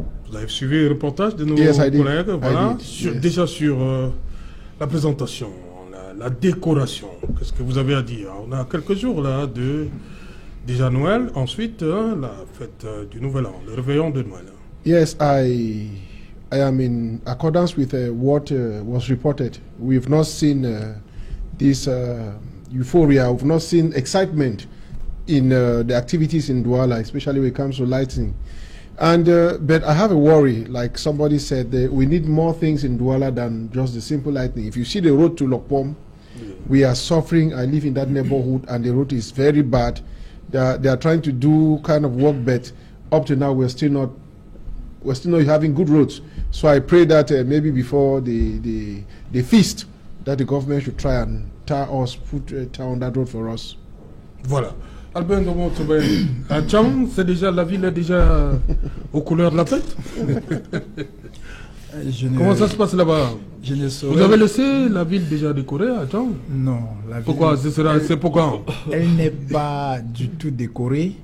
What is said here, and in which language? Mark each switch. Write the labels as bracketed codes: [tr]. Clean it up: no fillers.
[fr] Vous avez suivi le reportage de nos collègues, voilà, déjà sur la présentation, la décoration. Qu'est-ce que vous avez à dire? On a quelques jours là de déjà Noël, ensuite la fête du Nouvel An, le réveillon de Noël. [en] Yes, I am in accordance with what was reported. We've not seen this euphoria. We've not seen excitement in the activities in Douala, especially when it comes to lighting. And but I have a worry, like somebody said, that we need more things in Douala than just the simple lighting. If you see the road to Lokpom, we are suffering. I live in that neighborhood, and the road is very bad. They are trying to do kind of work, but up to now we're still not having good roads. So I pray that maybe before the feast, that the government should try and put tar on that road for us. [fr] Voilà. Albert Ndomo-Tobin, à Tchang, c'est déjà, la ville est déjà aux couleurs de la fête. Comment ça se passe là-bas? Je ne saurais. Vous avez laissé la ville déjà décorée à Tchang? Non. La ville, pourquoi? C'est pourquoi? Elle n'est pas du tout décorée.